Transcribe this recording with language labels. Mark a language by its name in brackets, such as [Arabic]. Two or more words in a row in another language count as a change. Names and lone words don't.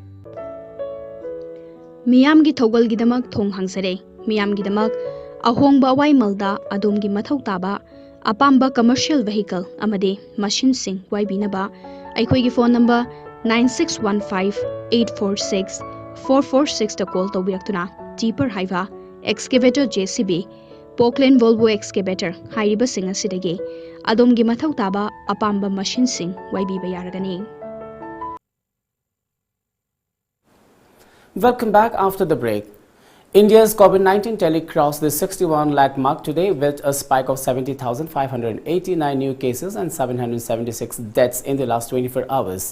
[Manipuri] Miyam gi thogal gi damak thong hangsare Miyam gi damak ahongba wai malda adom gi mathau taba apamba [English] commercial vehicle [Manipuri] amade machine sing wai binaba aikoi gi [English] phone number [Manipuri] 9615846446 ta call tawbiraktuna deeper haiva excavator JCB Portland Volvo excavator hairiba singa sidage adom gi mathau taba apamba machine sing wai bi bayaragani. [English] Welcome back after the break. India's COVID-19 tally crossed the 61 lakh mark today with a spike of 70,589 new cases and 776 deaths in the last 24 hours.